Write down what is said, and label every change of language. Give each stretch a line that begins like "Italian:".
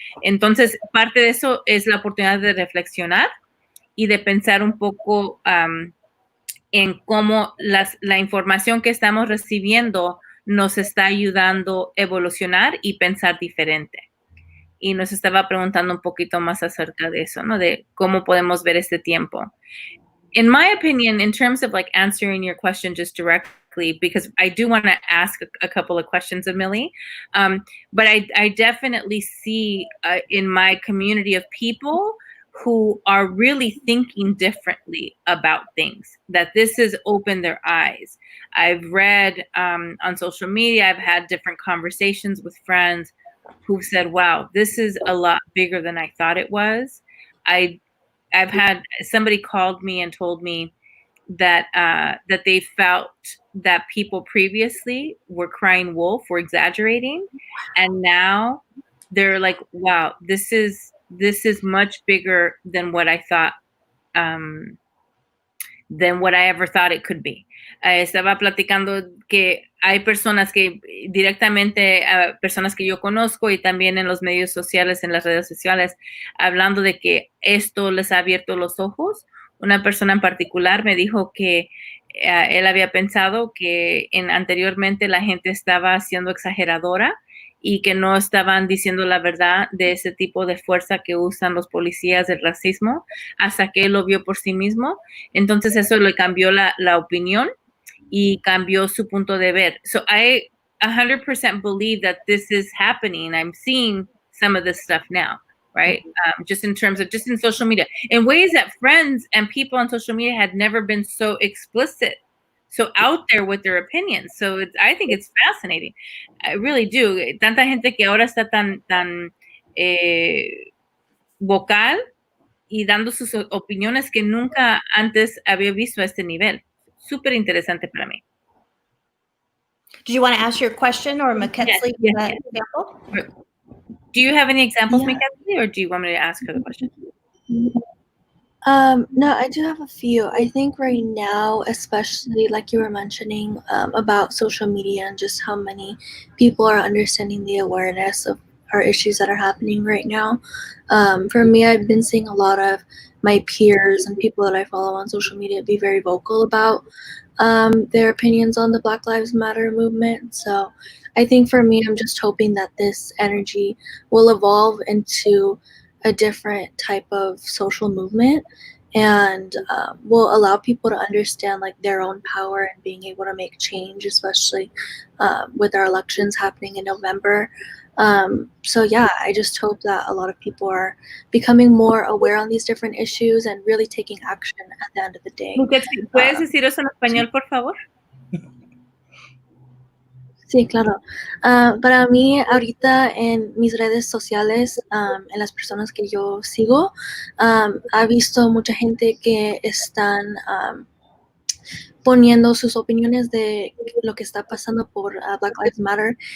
Spanish: Entonces, parte de eso es la oportunidad de reflexionar y de pensar un poco en cómo la información que estamos recibiendo nos está ayudando a evolucionar y pensar diferente. Y nos estaba preguntando un poquito más acerca de eso, ¿no? De cómo podemos ver este tiempo.
English: In my opinion, in terms of like answering your question just directly, because I do want to ask a couple of questions of Millie, but I definitely see in my community of people who are really thinking differently about things, that this has opened their eyes. I've read on social media, I've had different conversations with friends who've said, wow, this is a lot bigger than I thought it was. I've had somebody called me and told me that that they felt that people previously were crying wolf, were exaggerating, and now they're like, wow, this is much bigger than what I thought, than what I ever thought it could be.
Spanish: Estaba platicando que hay personas que directamente, personas que yo conozco y también en los medios sociales, en las redes sociales, hablando de que esto les ha abierto los ojos. Una persona en particular me dijo que él había pensado que anteriormente la gente estaba siendo exageradora y que no estaban diciendo la verdad de ese tipo de fuerza que usan los policías del racismo, hasta que él lo vio por sí mismo. Entonces eso le cambió la opinión y cambió su punto de ver.
English: So I 100% believe that this is happening. I'm seeing some of this stuff now, right? Just in terms of, just in social media, in ways that friends and people on social media had never been so explicit, so out there with their opinions. So I think it's fascinating. I really do.
Spanish: Tanta gente que ahora está tan vocal y dando sus opiniones que nunca antes había visto a este nivel. Súper interesante para mí.
English: Did you want to ask your question or McKenzie Yes. example? Do you have any examples, Yeah. McKenzie, or do you want me to ask her the question? No, I do have a few. I think right now, especially like you were mentioning about social media and just how many people are understanding the awareness of our issues that are happening right now. For me, I've been seeing a lot of my peers and people that I follow on social media be very vocal about their opinions on the Black Lives Matter movement. So I think for me, I'm just hoping that this energy will evolve into a different type of social movement and will allow people to understand like their own power and being able to make change, especially with our elections happening in November. So yeah, I just hope that a lot of people are becoming more aware on these different issues and really taking action at the end of the day.
Spanish: ¿Puedes decir eso en español, por favor? Sí, claro. Para mí, ahorita en mis redes sociales, en las personas que yo sigo, he visto mucha gente que están poniendo sus opiniones de lo que está pasando por Black Lives Matter.